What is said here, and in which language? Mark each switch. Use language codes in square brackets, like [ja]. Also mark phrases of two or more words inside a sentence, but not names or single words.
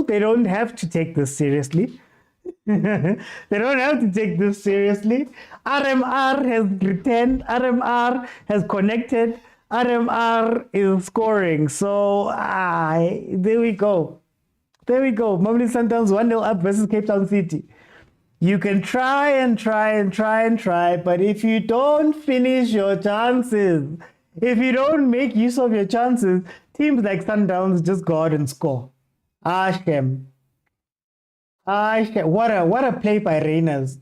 [en] They don't have to take this seriously. They don't have to take this seriously. RMR has returned. RMR has connected. RMR is scoring. So, there we go. There we go. Mamelodi Sundowns 1-0 up versus Cape Town City. You can try and try and try and try, but if you don't finish your chances, if you don't make use of your chances, teams like Sundowns just go out and score. Shem. What a play by Reyners.